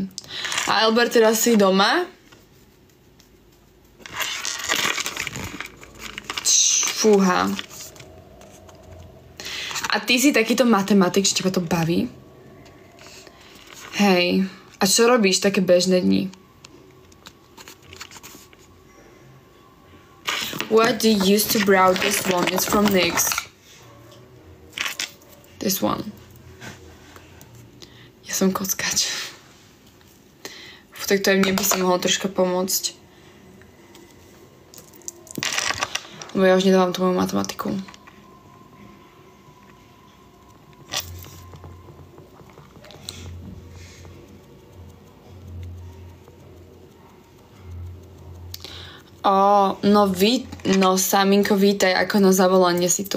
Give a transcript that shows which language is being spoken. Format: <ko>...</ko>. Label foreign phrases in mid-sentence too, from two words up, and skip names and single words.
<sk>A Albert, teraz si doma? Fúha. A ty si takýto matematik, že teba to baví? Hej, a čo robíš také bežné dni?</sk> <en>What do you use to brow this one? It's from NYX. This one.</en> <sk>Ja som kockač. Tak to aj mne by si mohlo troška pomôcť. Lebo ja už nedávam tú moju matematiku. No Saminko, vítaj, ako na zavolanie si tu.</sk>